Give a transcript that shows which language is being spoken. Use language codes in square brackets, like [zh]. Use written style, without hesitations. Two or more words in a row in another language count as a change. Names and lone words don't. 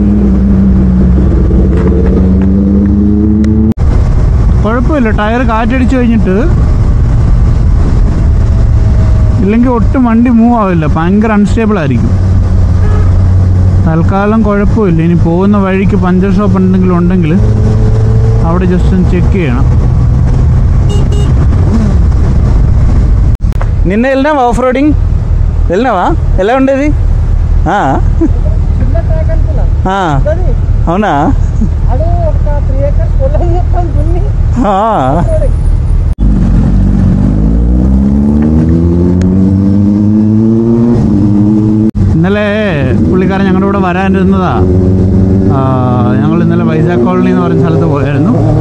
[ml] കുഴപ്പമില്ല, ടയർ കാറ്റടിച്ച് കഴിഞ്ഞിട്ട് ഇല്ലെങ്കിൽ ഒട്ടും വണ്ടി മൂവ് ആവില്ല, ഭയങ്കര അൺസ്റ്റേബിൾ ആയിരിക്കും. തൽക്കാലം കുഴപ്പമില്ല. ഇനി പോകുന്ന വഴിക്ക് [en] puncture shop [ml] എന്തെങ്കിലും ഉണ്ടെങ്കിൽ അവിടെ ജസ്റ്റ് ഒന്ന് ചെക്ക് ചെയ്യണം. [te] నిన్న వెళ్ళినావా [en] off roading? [te] వెళ్ళినావా? ఎలా ఉండేది? అవునా? [ml] ഇന്നലെ പുള്ളിക്കാരൻ ഞങ്ങളുടെ കൂടെ വരാനിരുന്നതാ. ഞങ്ങൾ ഇന്നലെ വൈസാഖ് കോളനി എന്ന് പറഞ്ഞ സ്ഥലത്ത് പോയായിരുന്നു.